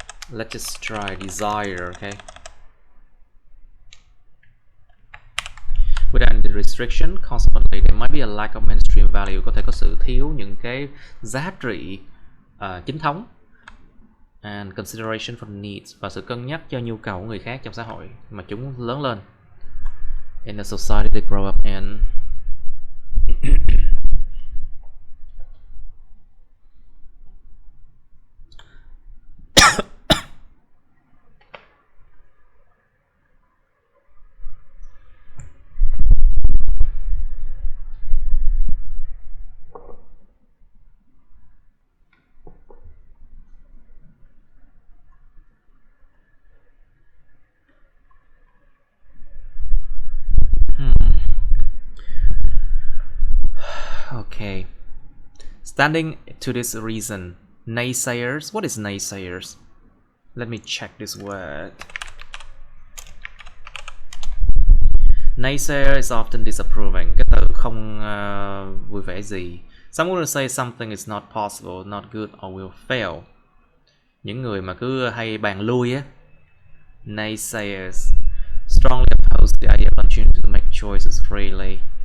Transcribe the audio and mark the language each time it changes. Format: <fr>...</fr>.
<en>Let's just try desire, okay? Without the restriction, consequently, there might be a lack of mainstream value.</en> <vi>Có thể có sự thiếu những cái giá trị chính thống.</vi> <en>And consideration for needs,</en> <vi>và sự cân nhắc cho nhu cầu của người khác trong xã hội mà chúng lớn lên.</vi> <en>In the society they grow up in. Okay. Standing to this reason, naysayers. What is naysayers? Let me check this word. Naysayer is often disapproving.</en> <vi>Cái từ không vui vẻ gì.</vi> <en>Someone will say something is not possible, not good, or will fail.</en> <vi>Những người mà cứ hay bàn lui á.</vi> <en>Naysayers strongly oppose the idea of opportunity to make choices freely.</en>